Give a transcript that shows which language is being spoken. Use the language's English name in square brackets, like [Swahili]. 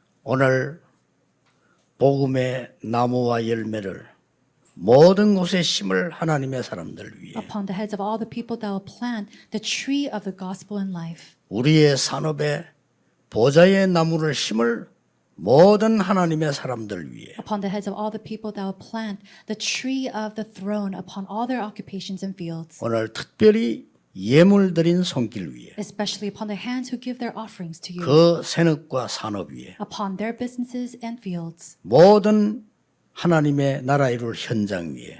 [Korean] 오늘 복음의 나무와 열매를 모든 곳에 심을 하나님의 사람들 위해 [English] upon the heads of all the people that will plant the tree of the gospel and life, [Korean] 우리의 산업에 보좌의 나무를 심을 모든 하나님의 사람들 위해 [English] upon the heads of all the people that will plant the tree of the throne upon all their occupations and fields, [Korean] 오늘 특별히 예물 드린 손길 위에 [English] especially upon the hands who give their offerings to you, [Korean] 그 생업과 산업 위에 [English] upon their businesses and fields, [Korean] 모든 하나님의 나라 이룰 현장 위에